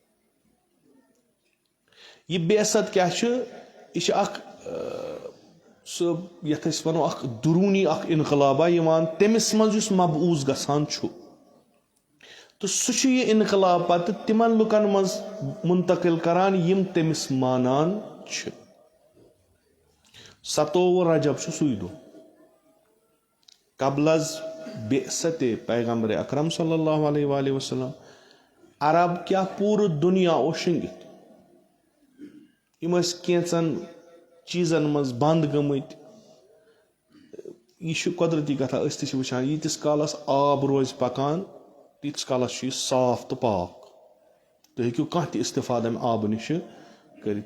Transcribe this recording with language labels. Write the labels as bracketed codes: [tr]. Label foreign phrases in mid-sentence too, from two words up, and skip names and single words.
[ks] یہِ بعثت کیاہ چھُ یہِ چھُ اکھ سُہ یتھ أسۍ ونو اکھ دروٗنی اکھ انقلابہ یِوان تٔمِس منٛز یُس مبعوث گژھان چھُ تہٕ سُہ چھُ یہِ انقلاب پتہٕ تِمن لُکن منٛز منتقل کران یِم تٔمِس مانان چھِ. 27 رجب چھُ سُے دۄہ قبل از بعثتِ پیغمبر اکرم [ar] صلی اللہ علیہ وآلہ وسلم. [ks] عرب کیاہ پوٗرٕ دُنیا اوس شٔنگِتھ. یِم ٲسۍ کینٛژن چیٖزن منٛز بنٛد گٔمٕتۍ. یہِ چھُ قۄدرٔتی کتھا أسۍ تہِ چھِ وٕچھان ییٖتِس کالس آب روزِ پکان تیٖتِس کالس چھُ یہِ صاف تہٕ پاک. تُہۍ ہیٚکِو کانٛہہ تہِ استفاد امہِ آبہٕ نِشہِ کٔرِتھ.